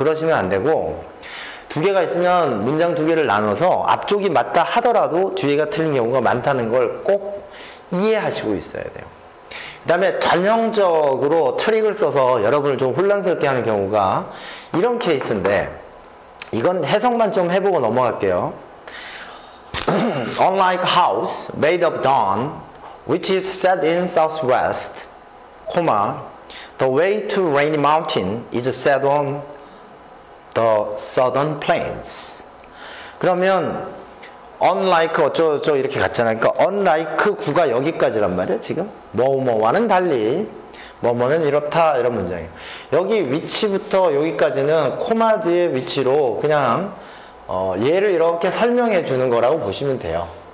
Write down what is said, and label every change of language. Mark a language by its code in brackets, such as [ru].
[ko] 그러시면 안 되고 두 개가 있으면 문장 두 개를 나눠서 앞쪽이 맞다 하더라도 뒤에가 틀린 경우가 많다는 걸 꼭 이해하시고 있어야 돼요. 그 다음에 전형적으로 트릭을 써서 여러분을 좀 혼란스럽게 하는 경우가 이런 케이스인데 이건 해석만 좀 해보고 넘어갈게요. [en] Unlike a house made of dawn which is set in southwest, the way to Rainy Mountain is set on the southern plains. [ko] 그러면 unlike 어쩌고저쩌고 이렇게 갔잖아요. 그러니까 unlike 구가 여기까지란 말이에요. 지금 뭐뭐와는 달리 뭐뭐는 이렇다 이런 문장이에요. 여기 위치부터 여기까지는 코마 뒤의 위치로 그냥 얘를 이렇게 설명해 주는 거라고 보시면 돼요.